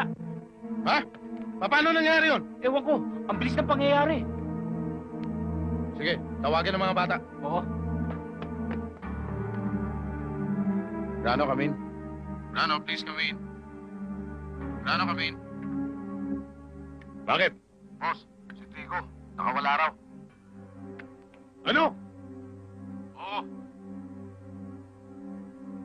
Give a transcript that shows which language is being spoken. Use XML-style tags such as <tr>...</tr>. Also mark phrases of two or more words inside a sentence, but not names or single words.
<tl>Ha? Paano nangyari yun? Ewan ko, ang bilis ng pangyayari. Sige, tawagin ang mga bata. Oo.</tl> <en>Grano, come in. Grano, please come in. Grano, come in.</en> <tl>Bakit? Boss, si Drigo, nakawala raw. Ano? Oo.</tl>